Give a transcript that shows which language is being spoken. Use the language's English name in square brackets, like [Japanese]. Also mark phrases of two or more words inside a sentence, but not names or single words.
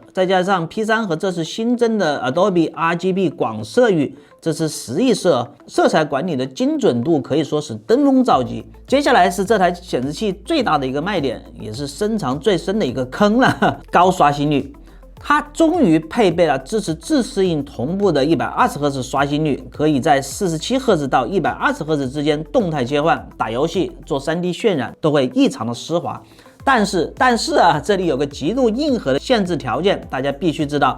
[Chinese] 再加上 P3 和這次新增的 Adobe RGB 廣色域，這是10億色，色彩管理的精準度可以說是登峰造極。接下來是这台显示器最大的一個賣點，也是深藏最深的一個坑了，高刷新率。它終於配備了支持自適應同步的120赫茲刷新率，可以在47赫茲到120赫茲之間動態切換，打遊戲、做 3D 渲染都會異常的絲滑。但是啊，這裡有個極度硬核的限制條件，大家必須知道。